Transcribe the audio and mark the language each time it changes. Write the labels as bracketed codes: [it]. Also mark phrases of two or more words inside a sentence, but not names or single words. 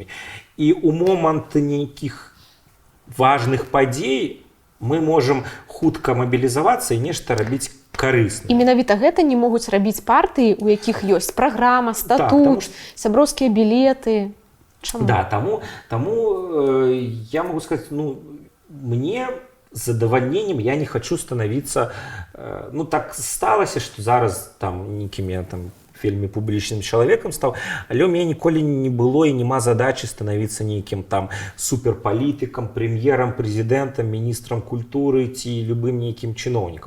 [be] І ў момант нейкіх важных падзей мы можам хутка мабілізавацца і нешта рабіць карысна. І менавіта гэта не могуць рабіць партыі, у якіх ёсць праграма, статут, сяброўскія білеты. Чаму? Да, таму [ru] я могу сказать, [be] мне з задавальненнем [ru] я не хочу становиться, [be] так сталася, што зараз там нейкім я там вельмі публічным чалавекам стаў, але ў мяне ніколі не было і няма задачы становіцца нейкім там суперпалітыкам, прэм'ерам, прэзідэнтам, міністрам культуры ці любым нейкім чыноўнікам.